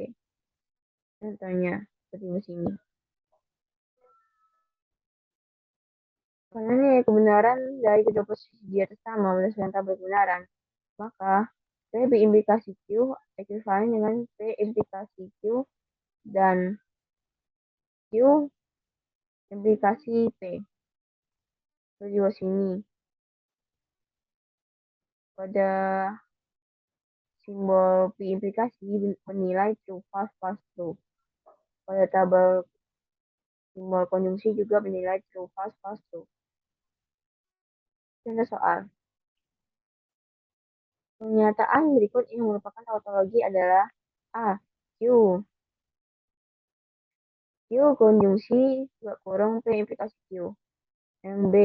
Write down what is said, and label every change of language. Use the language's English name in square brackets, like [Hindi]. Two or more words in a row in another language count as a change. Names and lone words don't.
[Indonesian] Contohnya seperti di sini. Karena nilai kebenaran dari kedua posisi di atas sama berdasarkan tabel kebenaran, maka P implikasi Q ekuivalen dengan P implikasi Q dan Q implikasi P. Seperti di sini. Pada simbol P implikasi bernilai [English] true, false, false, true. [Indonesian] Pada tabel simbol konjungsi juga bernilai [English] true, false, false, true. [Indonesian] Contoh soal. Pernyataan berikut yang merupakan tautologi adalah A. Q. Q konjungsi kurung P implikasi Q. Yang B.